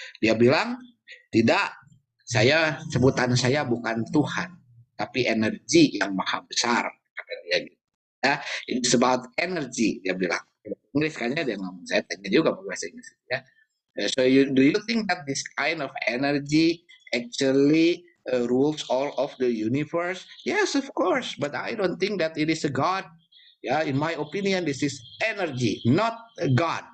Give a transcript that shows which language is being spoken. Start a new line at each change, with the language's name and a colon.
Indonesian: Dia bilang, tidak, sebutan saya bukan Tuhan, tapi energi yang maha besar, kata dia gitu.
English: Ya, it's about energy,
Indonesian: dia bilang. Inggris kayaknya dia ngomong, saya tanya juga bahasa Inggris ya.
English: So do you think that this kind of energy actually rules all of the universe? Yes, of course, but I don't think that it is a God. Ya, in my opinion, this is energy, not God.